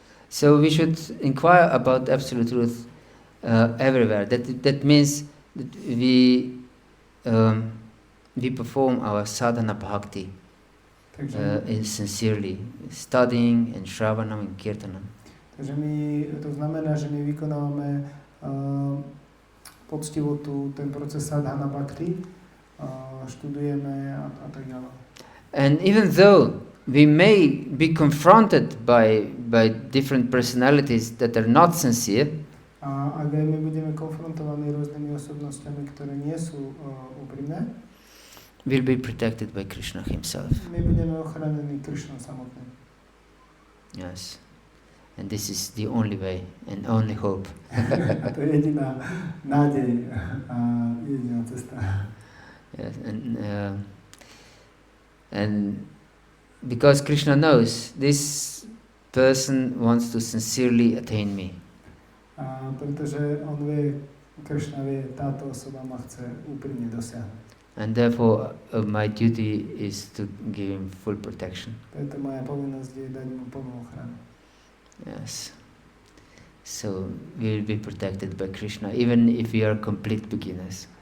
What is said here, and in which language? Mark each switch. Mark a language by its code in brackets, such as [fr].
[en] So we should inquire about absolute truth everywhere. That means that we perform our sadhana bhakti sincerely, studying and shravanam and kirtanam. [sk] Takže to znamená, že my vykonávame poctivo ten proces sadhana bhakti, študujeme a tak ďalej. [en] And even though we may be confronted by different personalities that are not sincere, [sk] A ak aj my budeme konfrontovaní rôznymi osobnostiami, ktoré nie sú úprimné, [en] we'll be protected by Krishna himself. [sk] my budeme ochránení Krišnom samotným. [en] Yes. And this is the only way and only hope. [sk] A to je jediná nádej a jediná cesta. [en] Yes, and because Krishna knows this person wants to sincerely attain me. [sk] A pretože on vie, Krishna vie, táto osoba ma chce úprimne dosiahnuť. [en] And therefore my duty is to give him full protection. [sk] Preto moja povinnosť je dať mu plnú ochranu. [en] Yes. So we will be protected by Krishna, even if we are complete beginners.